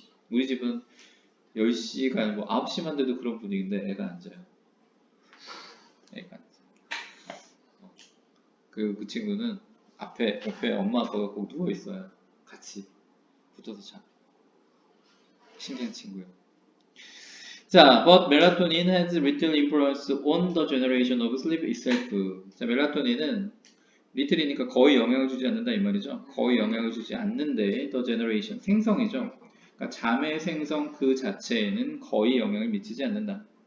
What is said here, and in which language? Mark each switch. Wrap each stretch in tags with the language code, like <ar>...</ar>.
<ko>우리 집은 10시가 아니고 9시만 돼도 그런 분위기인데 애가 안 자요. 애가 안 자. 그 친구는 옆에 엄마 아빠가 꼭 누워있어야 같이 붙어서 자. 신기한 친구예요. 자,</ko> <en>but melatonin has little influence on the generation of sleep itself.</en> <ko>자, 멜라토닌은 little이니까 거의 영향을 주지 않는다 이 말이죠. 거의 영향을 주지 않는데</ko> <en>the generation,</en> <ko>생성이죠. 그러니까 잠의 생성 그 자체에는 거의 영향을 미치지 않는다.</ko>